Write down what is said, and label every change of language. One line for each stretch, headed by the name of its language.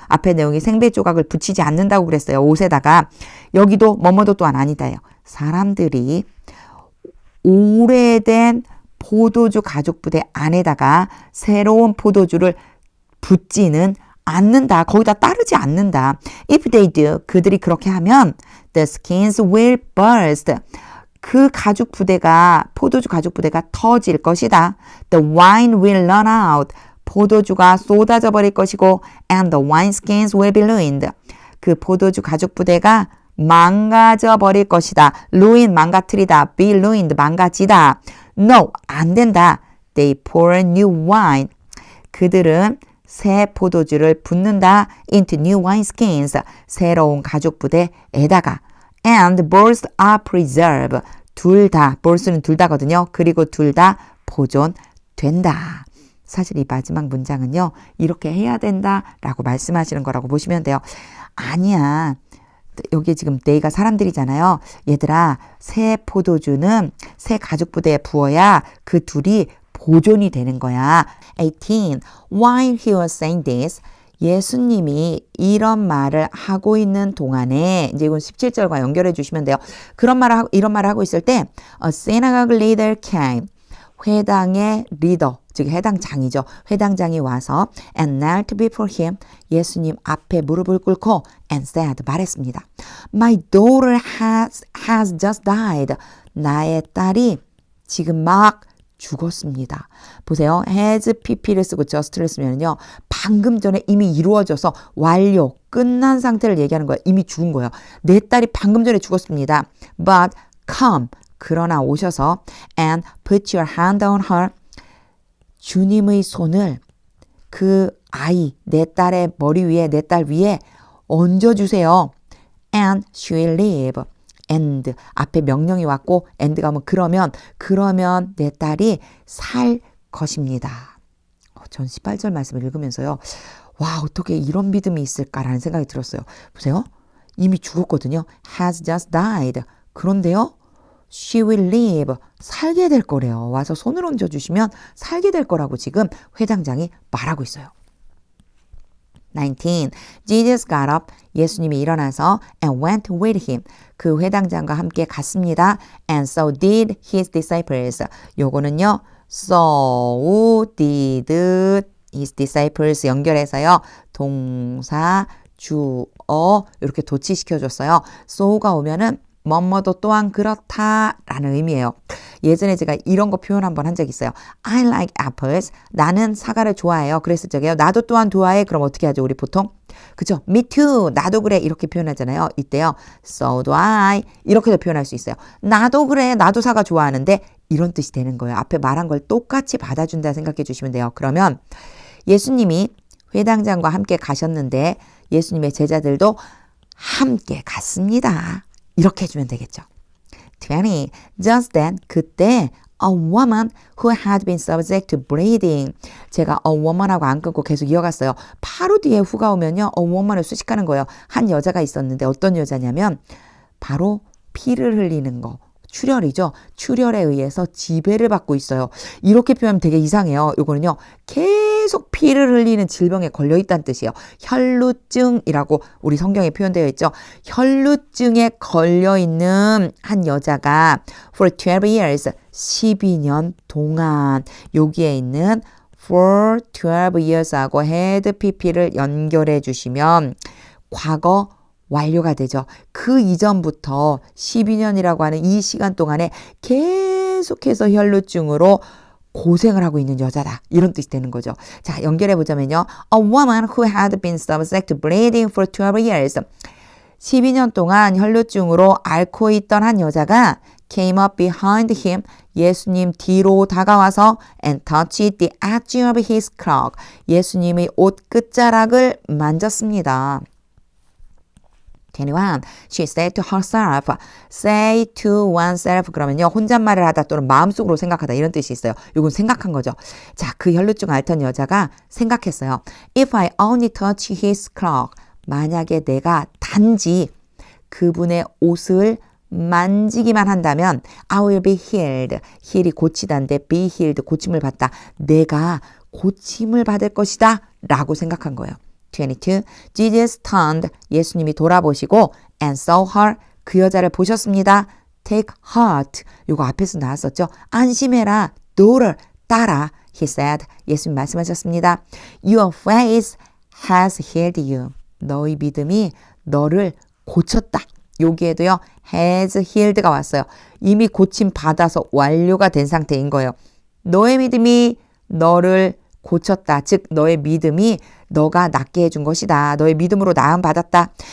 Korean: 앞에 내용이 생배 조각을 붙이지 않는다고 그랬어요. 옷에다가. 여기도 뭐뭐도 또한 아니다요. 사람들이 오래된 포도주 가죽부대 안에다가 새로운 포도주를 붓지는 않는다. 거기다 따르지 않는다.
English: If they do,
Korean: 그들이 그렇게 하면
English: the skins will burst.
Korean: 그 가죽 부대가, 포도주 가죽 부대가 터질 것이다.
English: The wine will run out.
Korean: 포도주가 쏟아져 버릴 것이고
English: and the wineskins will be ruined.
Korean: 그 포도주 가죽 부대가 망가져 버릴 것이다. ruin, 망가뜨리다. be ruined, 망가지다.
English: No,
Korean: 안 된다.
English: They pour new wine.
Korean: 그들은 새 포도주를 붓는다.
English: into new wineskins.
Korean: 새로운 가죽 부대에다가.
English: and both are preserved.
Korean: 둘 다, both는 둘 다거든요. 그리고 둘 다 보존된다. 사실 이 마지막 문장은요. 이렇게 해야 된다라고 말씀하시는 거라고 보시면 돼요. 아니야. 여기 지금 they가 사람들이잖아요. 얘들아, 새 포도주는 새 가죽 부대에 부어야 그 둘이 보존이 되는 거야. 18.
English: While he was saying this,
Korean: 예수님이 이런 말을 하고 있는 동안에 이제 이건 17절과 연결해 주시면 돼요. 이런 말을 하고 있을 때
English: a synagogue leader came.
Korean: 회당의 리더, 즉 회당장이죠. 회당장이 와서
English: and knelt before him.
Korean: 예수님 앞에 무릎을 꿇고
English: and said,
Korean: 말했습니다.
English: My daughter has just died.
Korean: 나의 딸이 지금 막 죽었습니다. 보세요. has pp를 쓰고 just를 쓰면요. 방금 전에 이미 이루어져서 완료, 끝난 상태를 얘기하는 거예요. 이미 죽은 거예요. 내 딸이 방금 전에 죽었습니다.
English: But come.
Korean: 그러나 오셔서
English: and put your hand on her.
Korean: 주님의 손을 그 아이, 내 딸의 머리 위에, 내 딸 위에 얹어주세요.
English: And she will live.
Korean: and 앞에 명령이 왔고 and가 뭐 그러면 내 딸이 살 것입니다. 전 18절 말씀을 읽으면서요. 와, 어떻게 이런 믿음이 있을까라는 생각이 들었어요. 보세요. 이미 죽었거든요.
English: has just died.
Korean: 그런데요. she will live. 살게 될 거래요. 와서 손을 얹어주시면 살게 될 거라고 지금 회장장이 말하고 있어요.
English: 19. Jesus got up.
Korean: 예수님이 일어나서
English: and went with him.
Korean: 그 회당장과 함께 갔습니다.
English: And so did his disciples.
Korean: 요거는요.
English: So did his disciples
Korean: 연결해서요. 동사, 주어 이렇게 도치시켜줬어요. so가 오면은 뭐뭐도 또한 그렇다라는 의미예요. 예전에 제가 이런 거 표현 한번 한 적 있어요.
English: I like apples.
Korean: 나는 사과를 좋아해요. 그랬을 적에요. 나도 또한 좋아해. 그럼 어떻게 하죠? 우리 보통? 그죠?
English: Me too.
Korean: 나도 그래. 이렇게 표현하잖아요. 이때요.
English: So do I.
Korean: 이렇게도 표현할 수 있어요. 나도 그래. 나도 사과 좋아하는데 이런 뜻이 되는 거예요. 앞에 말한 걸 똑같이 받아준다 생각해 주시면 돼요. 그러면 예수님이 회당장과 함께 가셨는데 예수님의 제자들도 함께 갔습니다. 이렇게 해주면 되겠죠. 20.
English: Just then,
Korean: 그때
English: a woman who had been subject to bleeding.
Korean: 제가 a woman하고 안 끊고 계속 이어갔어요. 바로 뒤에 who가 오면요. a woman을 수식하는 거예요. 한 여자가 있었는데 어떤 여자냐면 바로 피를 흘리는 거. 출혈이죠. 출혈에 의해서 지배를 받고 있어요. 이렇게 표현하면 되게 이상해요. 이거는요. 계속 피를 흘리는 질병에 걸려있다는 뜻이에요. 혈루증이라고 우리 성경에 표현되어 있죠. 혈루증에 걸려있는 한 여자가
English: for 12 years,
Korean: 12년 동안 여기에 있는 for 12 years하고 had pp를 연결해 주시면 과거 완료가 되죠. 그 이전부터 12년이라고 하는 이 시간 동안에 계속해서 혈루증으로 고생을 하고 있는 여자다. 이런 뜻이 되는 거죠. 자, 연결해 보자면요.
English: A woman who had been subject to bleeding for 12 years.
Korean: 12년 동안 혈루증으로 앓고 있던 한 여자가
English: came up behind him.
Korean: 예수님 뒤로 다가와서
English: and touched the edge of his cloak.
Korean: 예수님의 옷 끝자락을 만졌습니다.
English: 21. She said to herself. Say to oneself.
Korean: 그러면요. 혼잣말을 하다 또는 마음속으로 생각하다 이런 뜻이 있어요. 이건 생각한 거죠. 자, 그 혈루증 앓던 여자가 생각했어요.
English: If I only touch his cloak.
Korean: 만약에 내가 단지 그분의 옷을 만지기만 한다면
English: I will be healed.
Korean: heal이 고치다인데 be healed. 고침을 받다. 내가 고침을 받을 것이다. 라고 생각한 거예요. 22.
English: Jesus turned.
Korean: 예수님이 돌아보시고
English: and saw her.
Korean: 그 여자를 보셨습니다.
English: Take heart.
Korean: 요거 앞에서 나왔었죠. 안심해라. daughter. 딸아.
English: He said.
Korean: 예수님 말씀하셨습니다.
English: Your faith has healed you.
Korean: 너의 믿음이 너를 고쳤다. 여기에도요. has healed가 왔어요. 이미 고침 받아서 완료가 된 상태인 거예요. 너의 믿음이 너를 고쳤다. 즉 너의 믿음이 너가 낫게 해준 것이다. 너의 믿음으로 나음 받았다.